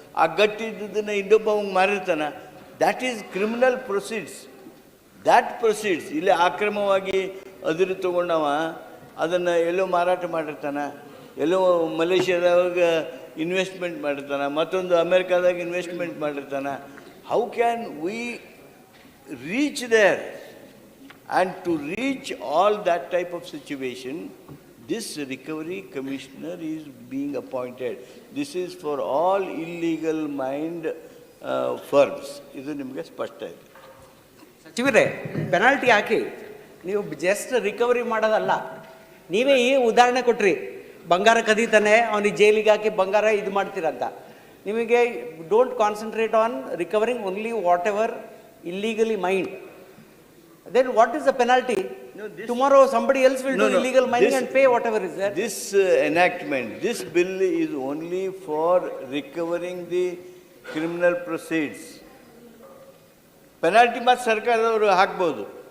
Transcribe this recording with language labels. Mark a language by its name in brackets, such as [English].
[Kannada] ಆ ಗಟ್ಟಿ ಇದ್ದದ್ದನ್ನು ಇನ್ನೊಬ್ಬ ಅವ್ನು ಮಾರಿರ್ತಾನೆ. [English] That is criminal proceeds. [Kannada] That proceeds ಇಲ್ಲಿ ಅಕ್ರಮವಾಗಿ ಅದಿರು ತೊಗೊಂಡವ ಅದನ್ನು ಎಲ್ಲೋ ಮಾರಾಟ ಮಾಡಿರ್ತಾನೆ, ಎಲ್ಲೋ ಮಲೇಷ್ಯಾದಾಗ ಇನ್ವೆಸ್ಟ್ಮೆಂಟ್ ಮಾಡಿರ್ತಾನೆ, ಮತ್ತೊಂದು ಅಮೇರಿಕಾದಾಗ ಇನ್ವೆಸ್ಟ್ಮೆಂಟ್ ಮಾಡಿರ್ತಾನೆ. [English] How can we reach there? And to reach all that type of situation, this recovery commissioner is being appointed. This is for all illegal mined firms. [Kannada] ಇದು ನಿಮಗೆ ಸ್ಪಷ್ಟ ಇದೆ. ಸಚಿವರೇ, ಪೆನಾಲ್ಟಿ ಹಾಕಿ, ನೀವು ಜಸ್ಟ್ ರಿಕವರಿ ಮಾಡೋದಲ್ಲ. ನೀವೇ ಈ ಉದಾಹರಣೆ ಕೊಟ್ರಿ, ಬಂಗಾರ ಕದೀತಾನೆ ಅವನಿಗೆ ಜೈಲಿಗೆ ಹಾಕಿ ಬಂಗಾರ ಇದು ಮಾಡ್ತೀರಂತ. ನಿಮಗೆ [English] Don't concentrate on recovering only whatever illegally mined. Then what is the penalty? No, Tomorrow somebody else will do illegal mining and pay whatever is there. This enactment, this bill is only for recovering the criminal proceeds. [Kannada] Penalty ಮಾತ್ರ ಸರ್ಕಾರದವರು ಹಾಕ್ಬೋದು.